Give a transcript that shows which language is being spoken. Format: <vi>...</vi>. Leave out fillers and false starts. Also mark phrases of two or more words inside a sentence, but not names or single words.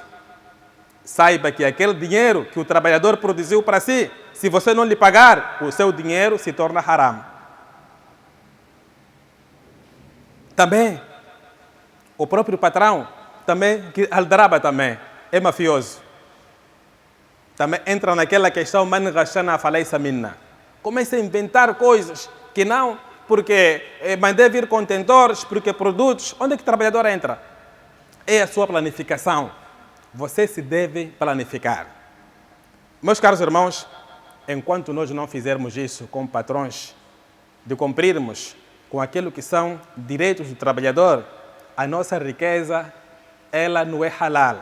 <pt>Saiba que aquele dinheiro que o trabalhador produziu para si, se você não lhe pagar, o seu dinheiro se torna haram. Também, o próprio patrão, também, que aldraba também, é mafioso. Também entra naquela questão,</pt> <ar>من غشنا فليس منا.</ar> <pt>Começa a inventar coisas que não, porque mandei vir contentores, porque produtos. Onde é que o trabalhador entra? É a sua planificação. Você se deve planificar. Meus caros irmãos, enquanto nós não fizermos isso como patrões, de cumprirmos com aquilo que são direitos do trabalhador, a nossa riqueza, ela não é halal.</pt>